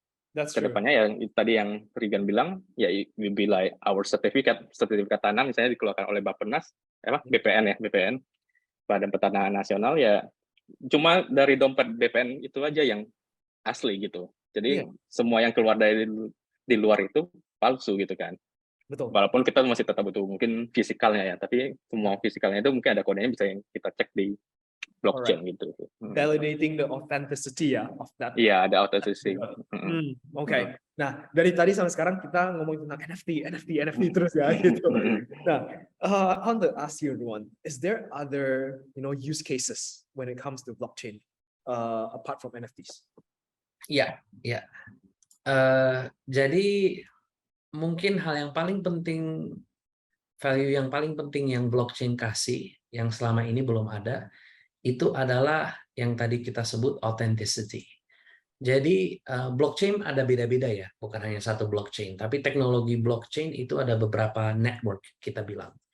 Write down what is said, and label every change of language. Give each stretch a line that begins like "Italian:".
Indonesian: Kedepannya ya tadi yang Regan bilang ya
English: will be like our
Indonesian: sertifikat tanah misalnya dikeluarkan oleh Bappenas, BPN Badan Pertanahan Nasional ya, cuma dari dompet BPN itu aja yang asli gitu. Jadi semua yang keluar dari di luar itu palsu gitu kan. Betul. Walaupun kita masih tetap butuh mungkin fisikalnya ya, tapi semua fisikalnya itu mungkin ada kodenya bisa yang kita cek di blockchain gitu.
English: Validating the authenticity of that.
Indonesian: Iya, ada authenticity. Oke. Nah, dari tadi sampai sekarang kita ngomongin tentang NFT terus ya gitu.
English: Nah, I want to ask you everyone, is there other use cases when it comes to blockchain apart from NFTs?
Indonesian: Iya. Jadi mungkin hal yang paling penting, value yang paling penting yang blockchain kasih, yang selama ini belum ada, itu adalah yang tadi kita sebut authenticity. Jadi blockchain ada beda-beda ya, bukan hanya satu blockchain, tapi teknologi blockchain itu ada beberapa network kita bilang.